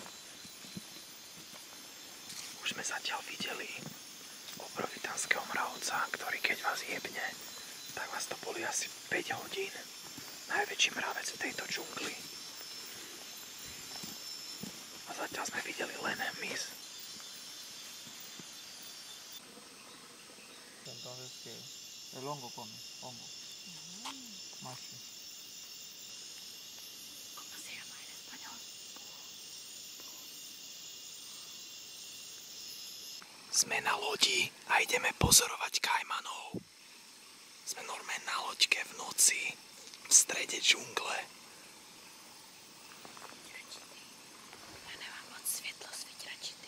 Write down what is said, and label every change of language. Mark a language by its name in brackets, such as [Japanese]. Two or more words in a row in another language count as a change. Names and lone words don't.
[Slovak] Už sme zatiaľ videli obrovitánskeho mravca, ktorý keď vás jebne, tak vás to boli asi 5 hodín. Najväčší mravec v tejto džungli. A zatiaľ sme videli len hmyz. [Spanish] Entonces que el hongo come, hongo. Macho. ¿Cómo se llama en español? [Slovak] Sme na lodi a ideme pozorovať kajmanov. Sme normálne na loďke v noci, v strede džungle. Ja nemám moc svetlo svitračitý.